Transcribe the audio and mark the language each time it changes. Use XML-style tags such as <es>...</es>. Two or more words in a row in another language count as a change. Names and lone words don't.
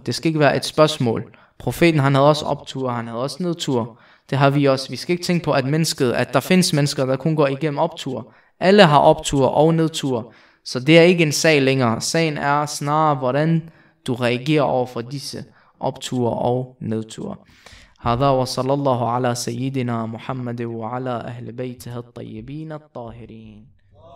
<da>Det skal ikke være et spørgsmål. Profeten han havde også optur, han havde også nedtur. Det har vi også. Vi skal ikke tænke på, at der findes mennesker, der kun går igennem optur. Alle har optur og nedtur. Så det er ikke en sag længere. Sagen er snarere, hvordan du reagerer over for disse opture og nedture.</da> <ar>هذا وصلى الله على سيدنا محمد وعلى أهل بيته الطيبين الطاهرين.</ar>